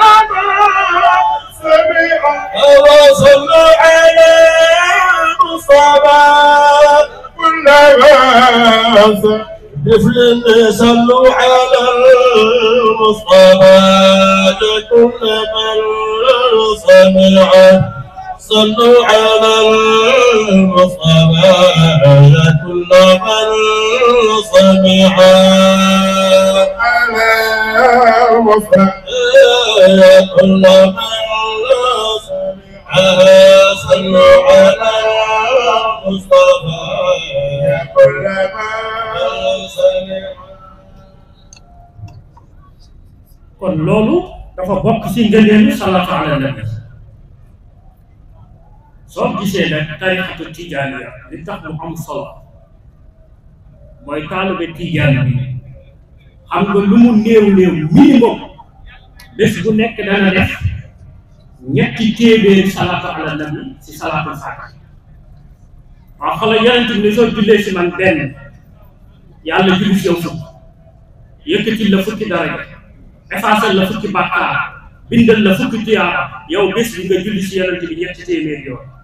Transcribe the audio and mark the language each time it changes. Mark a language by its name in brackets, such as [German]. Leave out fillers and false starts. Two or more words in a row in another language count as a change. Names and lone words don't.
[Arabic] من سمع صلوا على المصطفى كل من سمع صلوا على المصطفى كل من سمع صلوا على المصطفى كل من سمع على المصطفى كل من سمع صلوا على المصطفى كل من [Wolof] kon loolu dafa bokk ci ngëneelu [Arabic] الصلاة على النبي [Wolof] soo gisee nag [Arabic] الطريقة التجانية [Wolof] li tax mu am solo mooy taalibe tijaan bi xam nga lu mu néew minimum bés bu nekk dana def ñetti téeméeri [Arabic] الصلاة على النبي [Wolof] ci [Arabic] صلاة الفاتح [Wolof] waaw xoolal yonent bi soo jullee ci man benn yàlla julli ci yow fukk yëkkatil la fukki daraja effacer la fukki bàkkaar bindal la fukki tuyaaba yow bés bi nga julli ci yonent bi ñetti téeméer yoon